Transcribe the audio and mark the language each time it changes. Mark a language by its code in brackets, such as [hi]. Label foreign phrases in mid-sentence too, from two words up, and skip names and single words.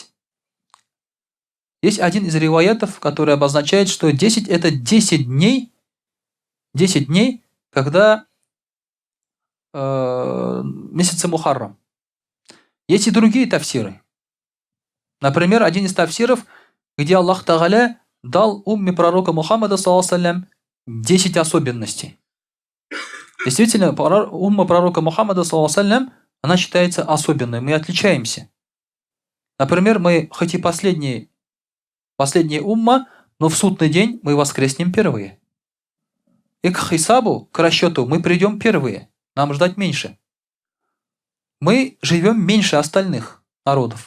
[ru] Есть один из риваятов, который обозначает, что 10 – это 10 дней, когда месяца Мухаррам. Есть и другие тафсиры. Например, один из тафсиров, где [ar] الله تعالى [ru] дал умме пророка Мухаммада, [ar] صلى الله عليه وسلم, [ru] 10 особенностей. Действительно, умма пророка Мухаммада, [ar] صلى الله عليه وسلم, [ru] она считается особенной, мы отличаемся. Например, мы, хоть и последняя умма, но в судный день мы воскреснем первые. И к хисабу, к расчету, мы придем первые, нам ждать меньше. Мы живем меньше остальных народов.